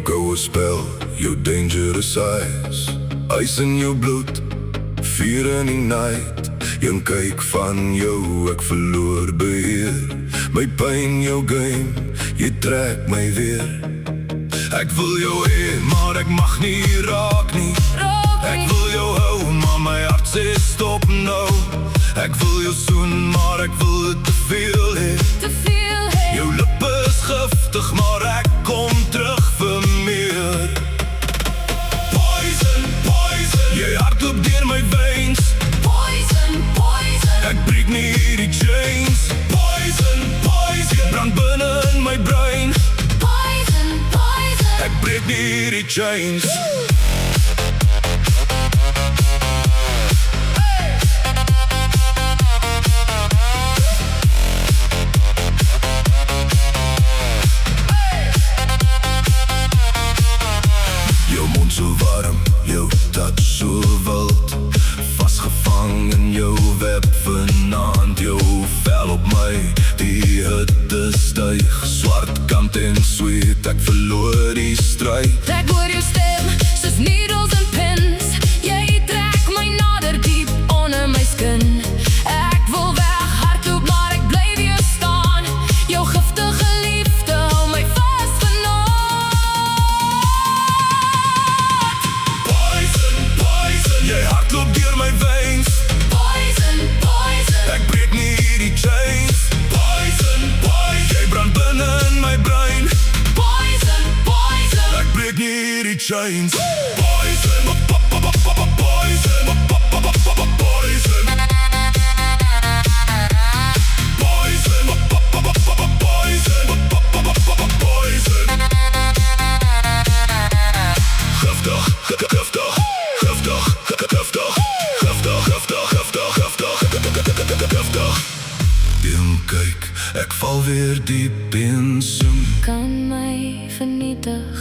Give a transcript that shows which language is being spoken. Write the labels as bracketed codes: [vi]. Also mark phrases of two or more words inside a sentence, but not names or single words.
[af] jou 'n spel, jou [en] dangerous eyes, [af] ys in jou bloed, vuur in die night. Een kyk van jou, ek verloor beheer. My pyn, jou game, jy trek my weer. Ek wil jou hê, maar ek mag nie raak nie. Ek wil jou hou, maar my hart sê stop nou. Ek wil jou soen, maar ek wil dit te veel hê. Jou lippe is giftig, maar ek kom terug vir meer. [en] Poison, poison, [af] jy hardloop deur my veins. [en] Poison, poison, [af] ek breek nie hierdie chains. [en] Poison, poison, [af] jy brand binne in my brein. [en] Poison, poison, [af] ek breek nie hierdie chains. So warm, jou touch so wild, vasgevang in jou web vanaand. Jou vel op my, die hitte styg, swart kant en sweet, ek verloor die stryd. Ek hoor jou stem, soos [en] needles and pins. [af] Jy trek my nader diep onder my skin. Ek wil weg hardloop, maar ek bly weer staan. Jou giftige liefde hou my vas vanaand. Jy hardloop deur my veins. [en] Poison, poison, [af] ek breek nie hierdie chains. [en] Poison, poison, [af] jy brand binne in my brein. [en] Poison, poison, [af] ek breek nie hierdie chains. [en] Poison, poison, poison. Poison, poison. [af] Giftig, giftig, giftig, giftig, giftig, giftig, giftig, giftig. Een kyk, ek val weer diep in soem. kan my vernietig.